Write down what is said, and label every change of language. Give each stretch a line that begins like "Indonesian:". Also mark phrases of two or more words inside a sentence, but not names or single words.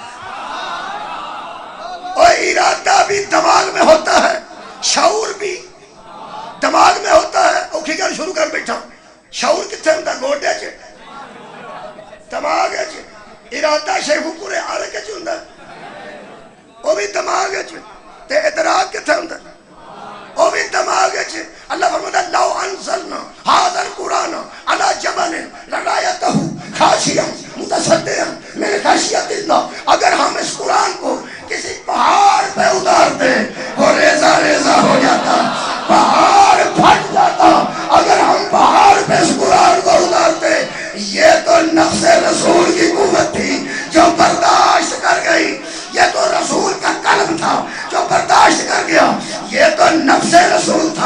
Urdu: اور ارادہ بھی دماغ میں ہوتا ہے، شعور بھی دماغ میں ہوتا ہے۔
Punjabi: اوکھی گل شروع کر بیٹھا، شعور کتنے ہوتا؟ گوڈے چ، دماغ چ۔ ارادہ شیخو پورے آلے کے چ ہوندا ہے، وہ بھی دماغ چ۔ تے ادراک کتنے ہوندا ہے؟ وہ بھی دماغ چ۔
Urdu: اللہ فرماتا ہے
Arabic: لو انزلنا ھذا القرآن علی جبل لرأیتہ خاشعا متصدعا من خشیۃ اللہ۔
Urdu: اگر ہم اس قرآن کو کسی پہاڑ پہ اتارتے وہ ریزہ ریزہ ہو جاتا، پہاڑ پھٹ جاتا۔ اگر ہم پہاڑ پہ اس قرآن کو اتارتے، یہ تو نفس رسول کی قوت تھی جو برداشت کر گئی، یہ تو رسول کا قلب تھا جو برداشت کر گیا، یہ تو نفس رسول تھا۔